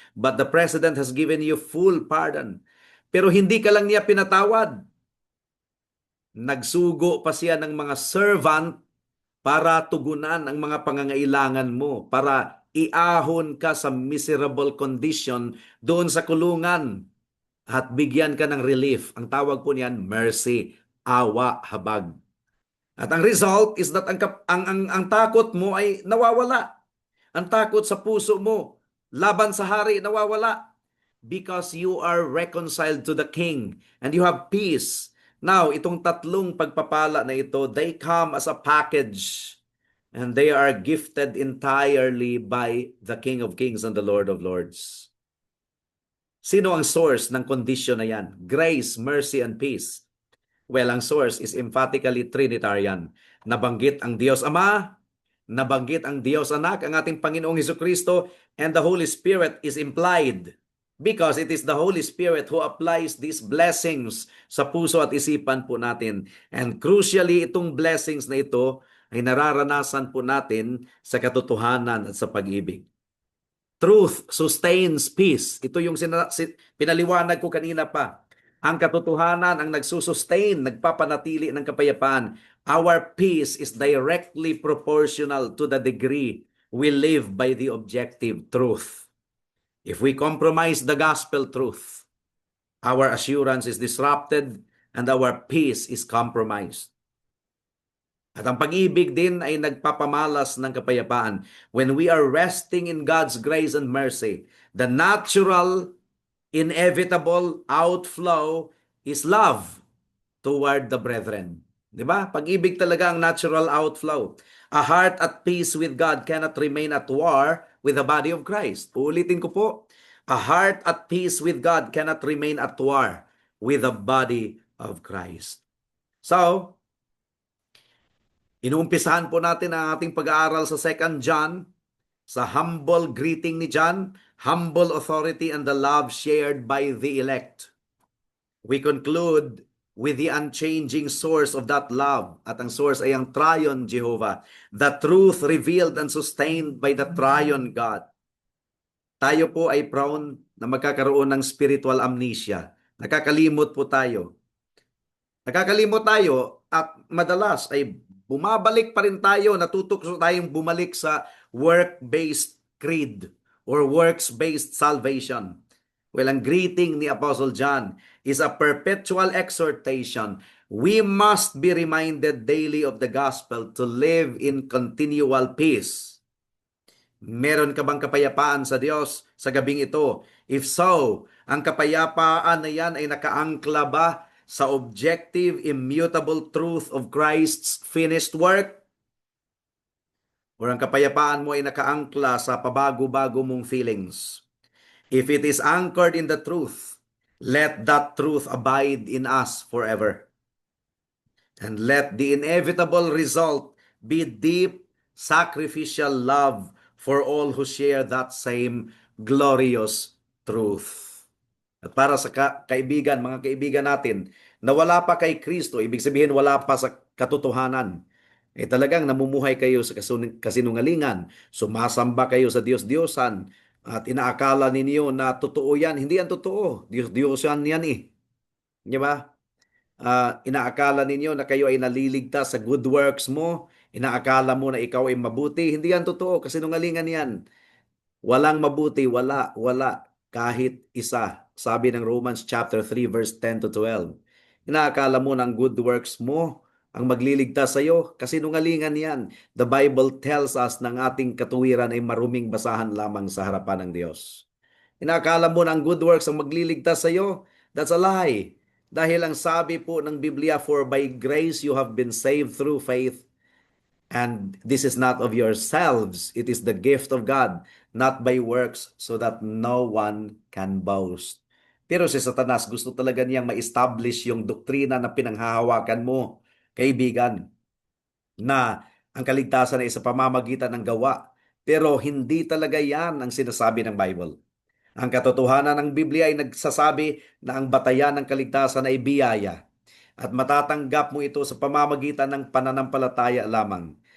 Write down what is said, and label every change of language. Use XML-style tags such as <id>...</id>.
<en>But the president has given you full pardon.</en> <tl>Pero hindi ka lang niya pinatawad. Nagsugo pa siya ng mga servant para tugunan ang mga pangangailangan mo, para iahon ka sa miserable condition doon sa kulungan at bigyan ka ng relief. Ang tawag po niyan, mercy, awa, habag. At ang</tl> <en>result is that</en> <tl>ang takot mo ay nawawala. Ang takot sa puso mo laban sa hari nawawala,</tl> <en>because you are reconciled to the King and you have peace. Now,</en> <tl>itong tatlong pagpapala na ito,</tl> <en>they come as a package and they are gifted entirely by the King of Kings and the Lord of Lords.</en> <tl>Sino ang source ng condition na yan?</tl> <en>Grace, mercy, and peace. Well, ang source is emphatically Trinitarian.</en> <tl>Nabanggit ang Diyos Ama, nabanggit ang Diyos Anak, ang ating Panginoong Hesukristo,</tl> <en>and the Holy Spirit is implied. Because it is the Holy Spirit who applies these blessings</en> <tl>sa puso at isipan po natin.</tl> <en>And crucially,</en> <tl>itong blessings na ito ay nararanasan po natin sa katotohanan at sa pag-ibig.</tl> <en>Truth sustains peace.</en> <tl>Ito yung pinaliwanag ko kanina pa. Ang katotohanan ang nagsusustain, nagpapanatili ng kapayapaan.</tl> <en>Our peace is directly proportional to the degree we live by the objective truth. If we compromise the gospel truth, our assurance is disrupted and our peace is compromised.</en> <tl>At ang pag-ibig din ay nagpapamalas ng kapayapaan.</tl> <en>When we are resting in God's grace and mercy, the natural, inevitable outflow is love toward the brethren.</en> <tl>Di ba? Pag-ibig talaga ang</tl> <en>natural outflow. A heart at peace with God cannot remain at war with the body of Christ.</en> <tl>Uulitin ko po.</tl> <en>A heart at peace with God cannot remain at war with the body of Christ.</en> <tl>So, inuumpisahan po natin ang ating pag-aaral sa 2 John, sa humble greeting ni John,</tl> <en>humble authority and the love shared by the elect. We conclude with the unchanging source of that love.</en> <tl>At ang source ay ang triune Jehovah.</tl> <en>The truth revealed and sustained by the triune God.</en> <tl>Tayo po ay prone na magkakaroon ng spiritual amnesia. Nakakalimot po tayo. Nakakalimot tayo at madalas ay bumabalik pa rin tayo, natutukso tayong bumalik sa work-based creed or works-based salvation.</tl> <en>Well, ang greeting ni Apostle John is a perpetual exhortation. We must be reminded daily of the gospel to live in continual peace.</en> <tl>Meron ka bang kapayapaan sa Diyos sa gabing ito?</tl> <en>If so,</en> <tl>ang kapayapaan na yan ay nakaangkla ba sa</tl> <en>objective, immutable truth of Christ's finished work?</en> <tl>O ang kapayapaan mo ay nakaangkla sa pabago-bago mong feelings?</tl> <en>If it is anchored in the truth, let that truth abide in us forever. And let the inevitable result be deep, sacrificial love for all who share that same glorious truth.</en> <tl>At para sa kaibigan, mga kaibigan natin, na wala pa kay Kristo, ibig sabihin wala pa sa katotohanan, talagang namumuhay kayo sa kasinungalingan, sumasamba kayo sa Diyos-Diyosan, at inaakala ninyo na totoo yan. Hindi yan totoo. Diyos-Diyosan yan eh. Di ba? Inaakala ninyo na kayo ay naliligtas sa good works mo. Inaakala mo na ikaw ay mabuti. Hindi yan totoo. Kasinungalingan yan. Walang mabuti. Wala. Kahit isa. Sabi ng Romans chapter 3 verse 10 to 12. Inaakala mo ng good works mo ang magliligtas sa iyo. Kasinungalingan yan.</tl> <en>The Bible tells us</en> <tl>na ang ating katuwiran ay maruming basahan lamang sa harapan ng Diyos. Inaakala mo na ang good works ang magliligtas sa iyo?</tl> <en>That's a lie.</en> <tl>Dahil ang sabi po ng Biblia,</tl> <en>for by grace you have been saved through faith, and this is not of yourselves, it is the gift of God, not by works, so that no one can boast.</en> <tl>Pero si Satanas gusto talaga niyang ma-establish yung doktrina na pinanghahawakan mo, kaibigan, na ang kaligtasan ay sa pamamagitan ng gawa. Pero hindi talaga yan ang sinasabi ng Bible. Ang katotohanan ng Biblia ay nagsasabi na ang batayan ng kaligtasan ay biyaya at matatanggap mo ito sa pamamagitan ng pananampalataya lamang.</tl>